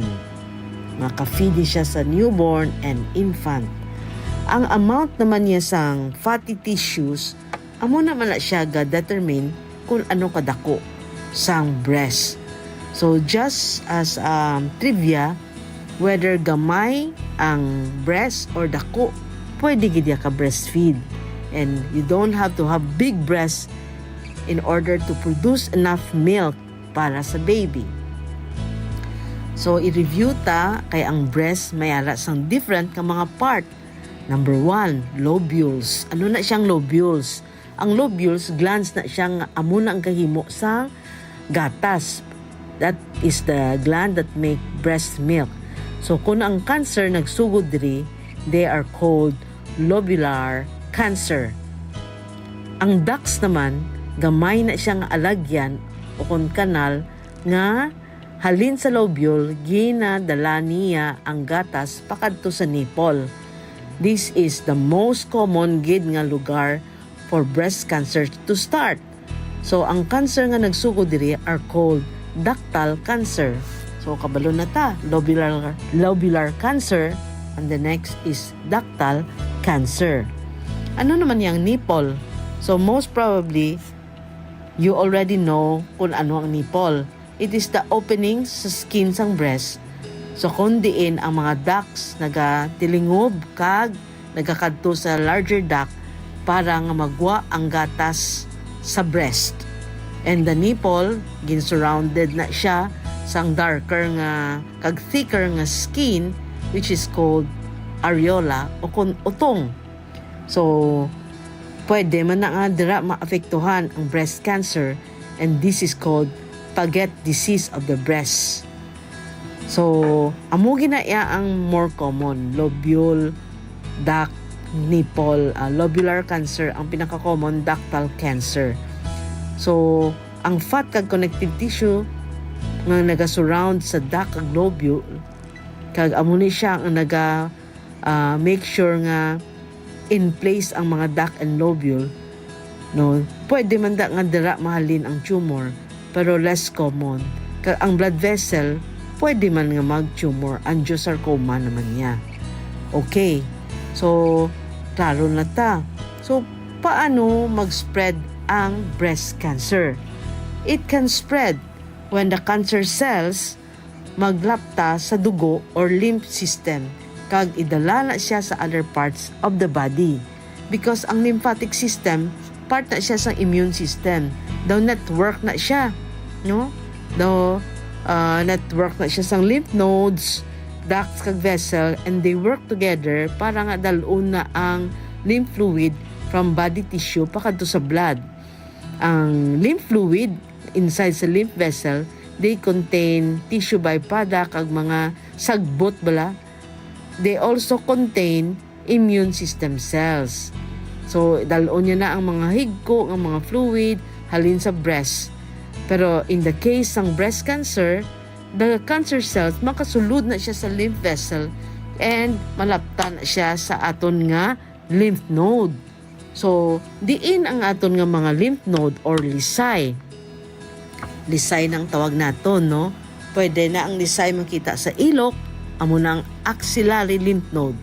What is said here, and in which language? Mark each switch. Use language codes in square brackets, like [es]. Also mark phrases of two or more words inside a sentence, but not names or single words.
[hil] Maka-feed siya sa [en] newborn and infant. [hil] Ang amount naman niya sang [en] fatty tissues, [hil] amo naman na siya ga-determine kung ano kadako sang breast. [en] So just as trivia, whether [hil] gamay ang breast or dako, pwede gid ka breastfeed. [en] And you don't have to have big breasts in order to produce enough milk [hil] para sa baby. So, i-review ta kay ang breast may ara sang different ka mga part. Number 1, lobules. Ano na siyang lobules? Ang lobules, glands na siyang amo na ang kahimo sa gatas. [en] That is the gland that make breast milk. So, [hil] kung ang cancer nagsugod diri, [en] they are called lobular cancer. [hil] Ang ducts naman, gamay na siyang alagyan o kung kanal nga halin sa lobule, ginadala niya ang gatas pakadto sa nipple. [en] This is the most common [hil] gid nga lugar [en] for breast cancer to start. So, [hil] ang cancer nga nagsugod diri [en] are called ductal cancer. [hil] So, kabalo na ta, [en] lobular cancer, and the next is ductal cancer. [hil] Ano naman yung nipple? [en] So, most probably, you already know [hil] kung ano ang nipple. [en] It is the opening [hil] sa skin sang [en] breast. [hil] So kung diin ang mga ducts nagatilingub kag nagakadto sa [en] larger duct [hil] para nga magwa ang gatas sa breast. And the nipple, gin-surrounded na siya sang darker nga kag thicker nga skin [en] which is called areola [hil] o kun utong. So pwede man na nga dira maapektuhan ang breast cancer, [en] and this is called Paget disease of the breast. So, [hil] amo ginaya ang [en] more common, [hil] lobule, duct, nipple, [en] lobular cancer, [hil] ang pinaka-common [en] ductal cancer. [hil] So, ang fat kag [en] connective tissue [hil] nga naga-surround sa duct kag lobule, kag amo ni siya ang [en] make sure [hil] nga in place ang mga duct and lobule, no, pwede man da nga dira mahalin ang tumor, pero [en] less common. [hil] Ang blood vessel, pwede man nga mag-tumor. Angiosarcoma naman niya. Okay. So, klaro na ta. So, paano mag-spread ang [en] breast cancer? It can spread when the cancer cells [hil] maglapta sa dugo [en] or lymph system [hil] kag idala na siya sa [en] other parts of the body. [hil] Because ang [en] lymphatic system, [hil] part na siya sa [en] immune system. [hil] Daw network na siya, no? Daw network na siya sa [en] lymph nodes, [hil] ducts kag vessel, [en] and they work together [hil] para nga dalon na ang [en] lymph fluid from body tissue [hil] pakadto sa blood. Ang [en] lymph fluid [hil] inside sa [en] lymph vessel, they contain tissue byproduct [hil] kag mga sagbot bala. [en] They also contain immune system cells. [hil] So dalon niya na ang mga higko, ang mga fluid halin sa breast. Pero [en] in the case [hil] ng [en] breast cancer, the cancer cells [hil] makasulod na siya sa [en] lymph vessel [hil] and malaptan na siya sa aton nga [en] lymph node. [hil] So diin ang aton nga mga lymph node or lisay. Lisay nang tawag naton, no? Pwede na ang lisay makita sa ilok, amo na ang [en] axillary lymph node.